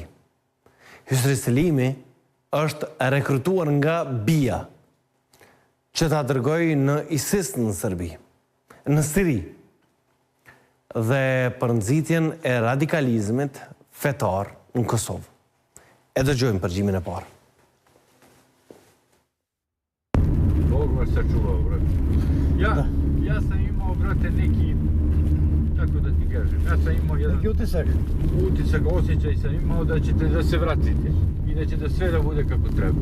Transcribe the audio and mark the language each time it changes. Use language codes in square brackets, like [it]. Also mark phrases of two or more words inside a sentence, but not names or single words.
[sq] Hysri Selimi është rekrutuar nga BIA që ta dërgoj në ISIS në Serbi, në Siri, dhe për nxitjen e radikalizmit fetar në Kosovë. E dëgjojmë përgjimin e parë. [sr] Bog vas sačuvao, brate. Ja sam imao, brate, neki, tako da ti kažem, ja sam imao jedan... Neki utisak, osjećaj sam imao da ćete da se vratite i da će da sve da bude kako treba.